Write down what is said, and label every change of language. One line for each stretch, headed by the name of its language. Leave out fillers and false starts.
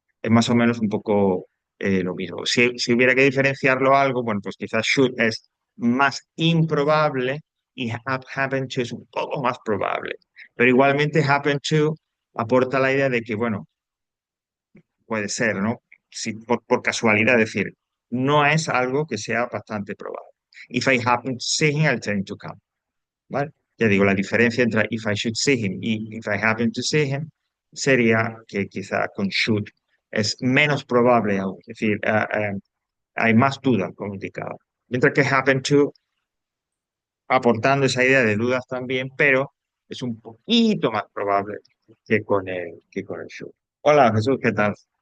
Spanish: Es más o menos un poco lo mismo. Si hubiera que diferenciarlo algo, bueno, pues quizás should es más improbable y happen to es un poco más probable. Pero igualmente happen to aporta la idea de que, bueno, puede ser, ¿no? Si por casualidad, es decir, no es algo que sea bastante probable.
English: If I happen to see him, I'll tell him to come.
Spanish: ¿Vale? Ya digo, la diferencia entre
English: if I should see him
Spanish: y
English: if I happen to see him
Spanish: sería que quizá con should es menos probable aún, es decir, hay más dudas, como indicaba. Mientras que happen to, aportando esa idea de dudas también, pero es un poquito más probable que con el should. Hola Jesús, ¿qué tal?